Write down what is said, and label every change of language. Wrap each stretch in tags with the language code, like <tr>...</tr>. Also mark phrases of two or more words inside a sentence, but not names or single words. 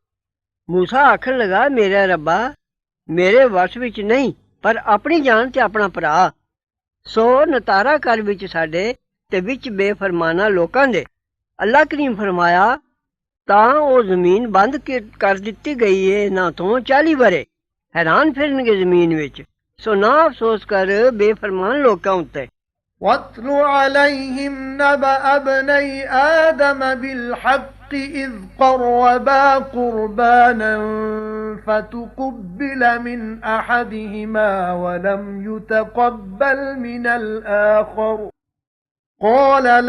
<pa>ਮੂਸਾ ਆਖਣ ਲੱਗਾ ਮੇਰਾ ਰੱਬਾ ਮੇਰੇ ਵਸ ਵਿੱਚ ਨਹੀਂ ਪਰ ਆਪਣੀ ਜਾਨ ਤੇ ਆਪਣਾ ਭਰਾ, ਸੋ ਨਤਾਰਾ ਕਰ ਵਿੱਚ ਸਾਡੇ ਤੇ ਵਿੱਚ ਬੇਫਰਮਾਨਾ ਲੋਕਾਂ ਦੇ। ਅੱਲਾ ਕਰੀਮ ਫਰਮਾਇਆ ਤਾਂ ਉਹ ਜ਼ਮੀਨ ਬੰਦ ਕਰ ਦਿੱਤੀ ਗਈ ਏ ਨਾ ਤੋਂ 40 ਵਰੇ ਹੈਰਾਨ ਫਿਰਨਗੇ ਜ਼ਮੀਨ ਵਿੱਚ। ਸੋ ਨਾ ਅਫਸੋਸ ਕਰ ਬੇਫਰਮਾਨ ਲੋਕਾਂ ਉੱਤੇ।</pa> <ar>وَاتْلُ عَلَيْهِمْ نَبَأَ ابْنَيْ آدَمَ بِالْحَقِّ إِذْ قَرَّبَا قُرْبَانًا فَتُقُبِّلَ مِنْ أَحَدِهِمَا وَلَمْ يُتَقَبَّلْ مِنَ الْآخَرِ قَالَ</ar>